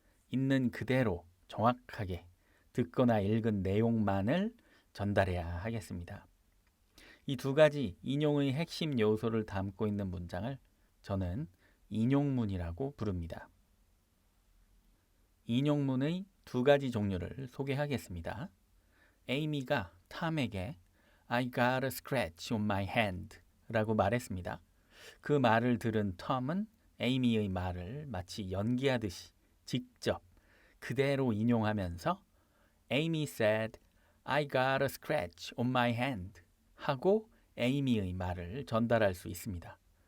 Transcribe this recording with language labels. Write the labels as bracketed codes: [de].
[ko] 있는 그대로 정확하게 듣거나 읽은 내용만을 전달해야 하겠습니다. 이 두 가지 인용의 핵심 요소를 담고 있는 문장을 저는 인용문이라고 부릅니다. 인용문의 두 가지 종류를 소개하겠습니다. 에이미가 탐에게 [en] I got a scratch on my hand [ko] 라고 말했습니다. 그 말을 들은 톰은 에이미의 말을 마치 연기하듯이 직접 그대로 인용하면서 [en] Amy said, I got a scratch on my hand [ko] 하고 에이미의 말을 전달할 수 있습니다.